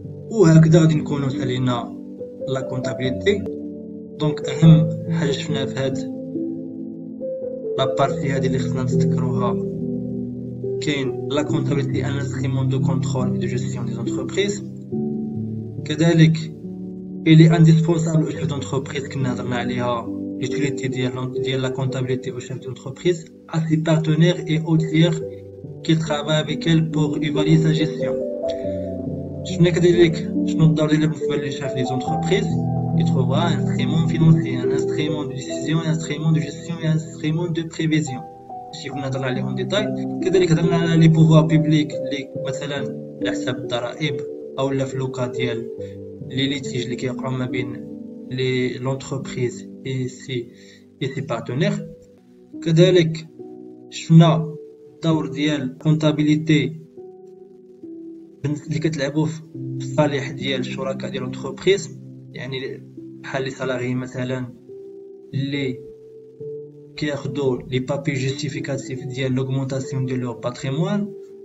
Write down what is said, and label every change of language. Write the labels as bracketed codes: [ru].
[ar] وهكذا غادي نكونوا سالينا لا كونطابيليتي. دونك اهم حاجه شفنا في هاد لا بارتي هادي اللي خصنا نتذكروها كاين لا كونطابيليتي ان انسترومون دو كونترول اي دو جيستيون دي زونتربريز. كذلك [fr] il est indispensable au chef d'entreprise [ar] كنا هضرنا عليها [fr] l'utilité ديال la comptabilité au chef d'entreprise à ses partenaires et aux tiers qui travaillent avec elle pour évaluer sa gestion. [ar] شفنا كذلك شنو الدور ديالها بالنسبه للشيف دي زونتربريز. [fr] Il trouvera un instrument financier, un instrument de décision, un instrument de gestion et un instrument de prévision. [ar] شي كنا هضرنا عليهم ديتاي. كذلك هضرنا على لي بوفوار بيبليك اللي مثلا على حساب الضرائب او لا في لوكا ديال لي ليتيج اللي كيوقعوا ما بين لي لونتربريز اي سي بارتنير. كذلك شفنا الدور ديال كونطابيليتي اللي كتلعبوا في الصالح ديال الشركاء ديال لونتربريز يعني بحال لي سالاري مثلا اللي كياخذوا لي بابي جوستيفيكاتيف ديال لوغمونطاسيون ديال لور باتريمون.